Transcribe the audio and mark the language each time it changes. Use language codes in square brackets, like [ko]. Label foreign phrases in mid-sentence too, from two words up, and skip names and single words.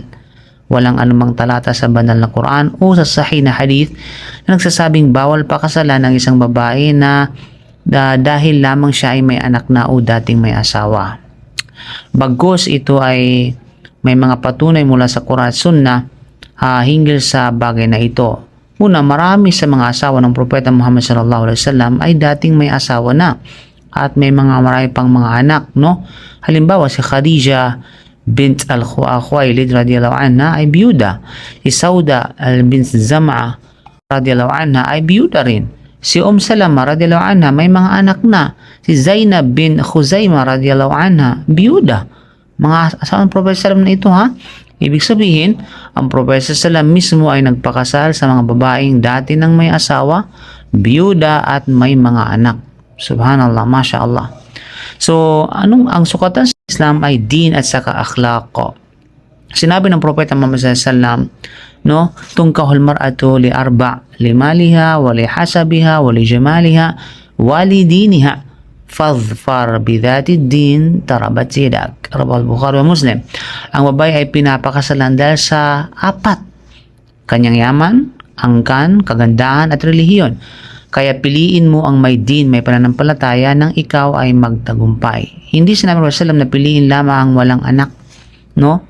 [tl] Walang anumang talata sa banal na Quran o sa sahih na hadith na nagsasabing bawal pakasalan ng isang babae na dahil lamang siya ay may anak na o dating may asawa. Bagkus ito ay may mga patunay mula sa Quran at Sunnah hinggil sa bagay na ito. Una, marami sa mga asawa ng Propeta Muhammad [ar] صلى الله عليه وسلم [tl] ay dating may asawa na at may marami pang mga anak, no? Halimbawa si Khadija bint al-Khuwailid [ar] رضي الله عنها [tl] ay biyuda. Si Sauda bint Zam'a [ar] رضي الله عنها [tl] ay biyuda rin. Si Salama [ar] رضي الله عنها [tl] may mga anak na. Si Zainab bin Khuzaimah [ar] رضي الله عنها [tl] biyuda. Mga asawa ng Propeta sallam na ito, ha? Ibig sabihin, ang Propeta sallam mismo ay nagpakasal sa mga babaeng dati nang may asawa, biyuda at may mga anak. [ar] سبحان الله، ما شاء الله. [tl] So, ang sukatan sa Islam ay din at saka akhlaq. Sinabi ng Propeta Muhammad [ar] صلى الله عليه وسلم, no, تنكح المرأة لأربع لمالها ولحسبها ولجمالها ولدينها فاظفر بذات الدين تربت يداك. رواه البخاري ومسلم. [tl] Ang babae ay pinapakasalan dahil sa apat: kanyang yaman, angkan, kagandahan at relihiyon. Kaya piliin mo ang may din, may pananampalataya nang ikaw ay magtagumpay. Hindi sinabi ng Rasulullah na piliin lamang ang walang anak, no?